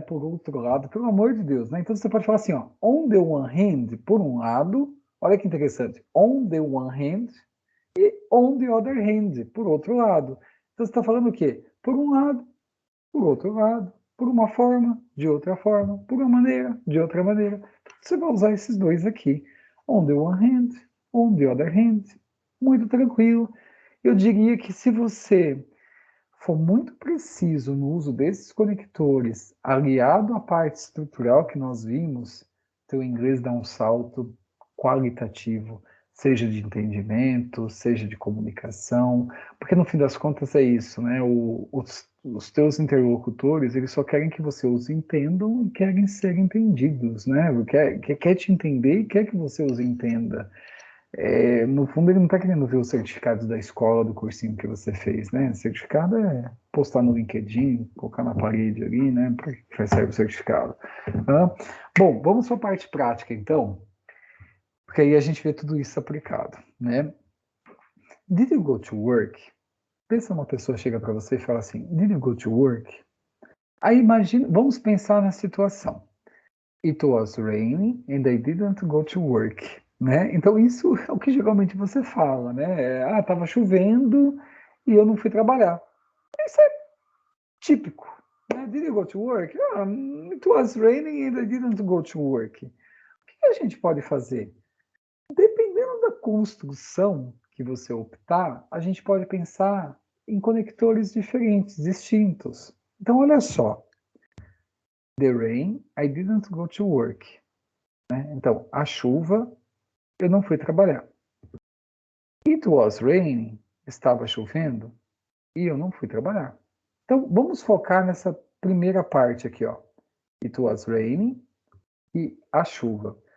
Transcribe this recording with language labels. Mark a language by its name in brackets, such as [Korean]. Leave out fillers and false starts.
[Portuguese] Por outro lado, pelo amor de Deus, né? Então você pode falar assim, ó, [English] on the one hand, [Portuguese] por um lado, olha que interessante, on the one hand e [English] on the other hand, [Portuguese] por outro lado. Então você está falando o quê? Por um lado, por outro lado, por uma forma, de outra forma, por uma maneira, de outra maneira. Você vai usar esses dois aqui. [English] On the one hand, on the other hand. [Portuguese] Muito tranquilo. Eu diria que se você for muito preciso no uso desses conectores, aliado à parte estrutural que nós vimos, teu inglês dá um salto qualitativo, seja de entendimento, seja de comunicação, porque no fim das contas é isso, né? Os teus interlocutores, eles só querem que você os entendam e querem ser entendidos, né? Quer te entender e quer que você os entenda. No fundo, ele não está querendo ver os certificados da escola, do cursinho que você fez, né? Certificado é postar no LinkedIn, colocar na parede ali, né? Para que serve o certificado. Bom, vamos para a parte prática, então, porque aí a gente vê tudo isso aplicado, né? [English] Did you go to work? [Portuguese] Pensa uma pessoa chega para você e fala assim, [English] did you go to work? [Portuguese] Aí imagina, vamos pensar na situação. [English] It was raining and I didn't go to work. [Portuguese] Né? Então, isso é o que geralmente você fala, né? Tava chovendo e eu não fui trabalhar. Isso é típico. Né? [English] Did you go to work? It was raining and I didn't go to work. [Portuguese] O que a gente pode fazer? Dependendo da construção que você optar, a gente pode pensar em conectores diferentes, distintos. Então, olha só. [English] The rain, I didn't go to work. [Portuguese] Né? Então, a chuva, eu não fui trabalhar. [English] It was raining, [Portuguese] estava chovendo, e eu não fui trabalhar. Então, vamos focar nessa primeira parte aqui, ó. [English] It was raining [Portuguese] e a chuva.